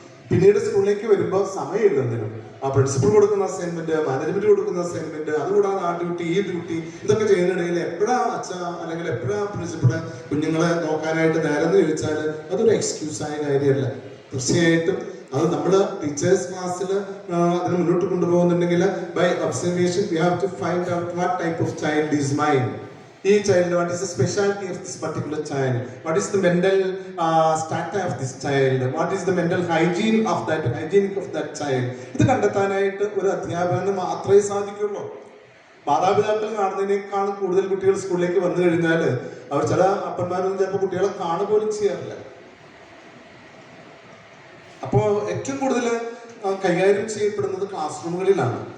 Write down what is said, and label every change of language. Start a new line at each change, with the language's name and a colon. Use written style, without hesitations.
Malayalam: പിന്നീട് സ്കൂളിലേക്ക് വരുമ്പോൾ സമയമില്ല ഒന്നിനും. ആ പ്രിൻസിപ്പൾ കൊടുക്കുന്ന അസൈൻമെന്റ്, മാനേജ്മെന്റ് കൊടുക്കുന്ന അസൈൻമെന്റ്, അതുകൂടാതെ ആ ഡ്യൂട്ടി ഈ ഡ്യൂട്ടി ഇതൊക്കെ ചെയ്യുന്നിടയിൽ എപ്പോഴാ അച്ഛ അല്ലെങ്കിൽ എപ്പോഴാ പ്രിൻസിപ്പള് കുഞ്ഞുങ്ങളെ നോക്കാനായിട്ട് നേരം എന്ന് ചോദിച്ചാൽ അതൊരു എക്സ്ക്യൂസായ കാര്യമല്ല. തീർച്ചയായിട്ടും അത് നമ്മൾ ടീച്ചേഴ്സ് ക്ലാസ്സിൽ അതിന് മുന്നോട്ട് കൊണ്ടുപോകുന്നുണ്ടെങ്കിൽ
English: By observation we have to find out what type of child is mind. ഈ child, what is the specialty of this particular child, what is the mental strata of this child, what is the mental hygienic of that child.
Malayalam: ഇത് കണ്ടെത്താനായിട്ട് ഒരു അധ്യാപകന് മാത്രമേ സാധിക്കുള്ളൂ. മാതാപിതാക്കൾ കാണുന്നതിനേക്കാൾ കൂടുതൽ കുട്ടികൾ സ്കൂളിലേക്ക് വന്നു കഴിഞ്ഞാൽ അവർ ചില അപ്പന്മാരൊന്നും ചിലപ്പോൾ കുട്ടികളെ കാണുപോലും ചെയ്യാറില്ല. അപ്പോൾ ഏറ്റവും കൂടുതൽ കൈകാര്യം ചെയ്യപ്പെടുന്നത് ക്ലാസ് റൂമുകളിലാണ്.